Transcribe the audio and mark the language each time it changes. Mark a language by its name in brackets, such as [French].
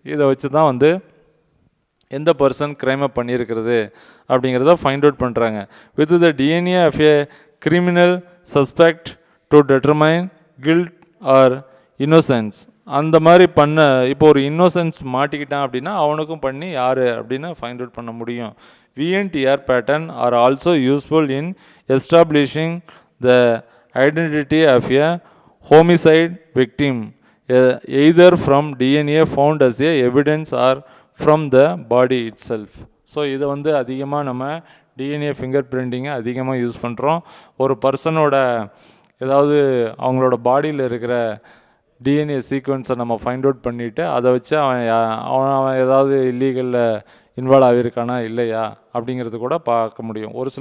[Tamil] இதை வச்சு தான் வந்து எந்த பர்சன் க்ரைமை பண்ணியிருக்கிறது அப்படிங்கிறத ஃபைண்ட் அவுட் பண்ணுறாங்க. [English] With the DNA of a criminal suspect to determine guilt or innocence. [Tamil] அந்த மாதிரி இப்போ ஒரு இன்னோசன்ஸ் மாட்டிக்கிட்டான் அப்படின்னா அவனுக்கும் பண்ணி யார் அப்படின்னு ஃபைண்ட் அவுட் பண்ண முடியும். [English] VNTR pattern are also useful in establishing the identity of a homicide victim either from DNA found as a evidence or from the body itself. [Tamil] So இதை வந்து அதிகமாக நம்ம டிஎன்ஏ ஃபிங்கர் பிரிண்டிங்கை அதிகமாக யூஸ் பண்ணுறோம். ஒரு பர்சனோட ஏதாவது அவங்களோட பாடியில் இருக்கிற டிஎன்ஏ சீக்வன்ஸை நம்ம ஃபைண்ட் அவுட் பண்ணிவிட்டு அதை வச்சு அவன் ஏதாவது இல்லீகலில் இன்வால்வ் ஆகியிருக்கானா இல்லையா அப்படிங்கிறது கூட பார்க்க முடியும்.